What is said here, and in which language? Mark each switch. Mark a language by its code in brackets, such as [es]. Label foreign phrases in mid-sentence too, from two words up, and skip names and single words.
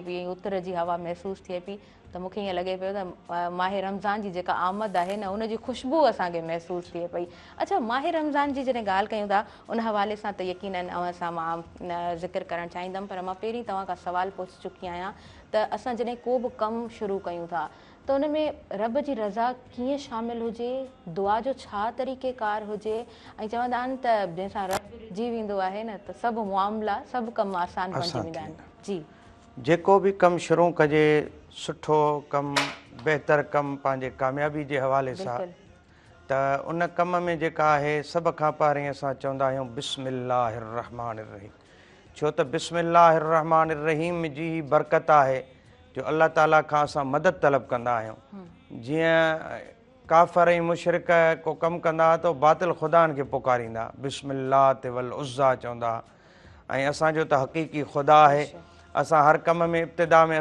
[sd] पई ऐं उतर जी हवा महसूसु थिए पई त मूंखे ईअं लॻे पियो त माह रमज़ान जी जेका आमद आहे न उनजी ख़ुशबू असांखे महसूसु थिए पई अच्छा माह रमज़ान जी जॾहिं ॻाल्हि कयूं था उन हवाले सां त यकीनन सां मां ज़िक्र करणु चाहींदमि पर मां पहिरीं तव्हां खां सुवालु पुछी चुकी आहियां त असां जॾहिं को बि कमु शुरू कयूं था त उन में रब जी रज़ा कीअं शामिलु हुजे दुआ जो छा तरीक़ेकार हुजे ऐं चवंदा आहिनि त जंहिंसां रब रिझी वेंदो आहे न त सभु मामला सभु कम आसान बणिजी वेंदा आहिनि जी जेको बि कमु शुरू कजे सुठो कमु बहितर कमु पंहिंजे कामयाबी जे हवाले सां त उन कम में जेका आहे सभ खां पहिरीं असां चवंदा आहियूं [ar] بسم الله الرحمن الرحيم [sd] छो त [ar] بسم الله الرحمن الرحيم [sd] जी बरकत आहे जो अल्लाह ताला खां असां मदद तलब कंदा आहियूं जीअं काफ़र ऐं मुशरिक को कमु कंदा त बातिल ख़ुदानि खे पुकारींदा बिस्मिल्लाह ते वल उज़्ज़ा चवंदा ऐं असांजो त हक़ीक़ी ख़ुदा आहे असां हर कम में इब्तिदा में